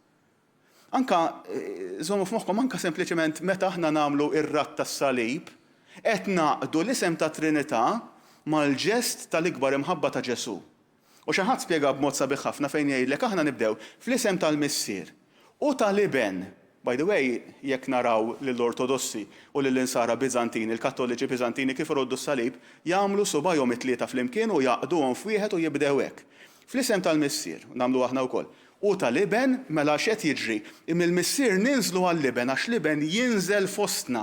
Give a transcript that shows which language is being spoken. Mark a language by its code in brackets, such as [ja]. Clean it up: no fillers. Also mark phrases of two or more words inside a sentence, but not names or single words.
[mt] Anka żommu f'moħħkom anka sempliċement meta aħna nagħmlu ir-ratt tas-salib, qed naqdu l-isem ta' Trinità mal-ġest tal-ikbar imħabba ta' Ġesu. U xi ħadd spjega b'mod sabiħ ħafna fejn jgħidlek aħna nibdew fl-isem tal-missier u tal-iben. [en] By the way, [mt] jekk naraw lill-Ortodossi u lill-insara Biżantini, il-Kattoliċi Biżantini kif iroddu s-salib, jagħmlu subajhom it-tlieta flimkien u jaqduhom f'wieħed u jibdew hekk. Fl-isem tal-missier, nagħmlu aħna wkoll. U tal-iben mela x'qed jiġri, mill-missier ninżlu għall-iben għax l-iben jinżel fostna.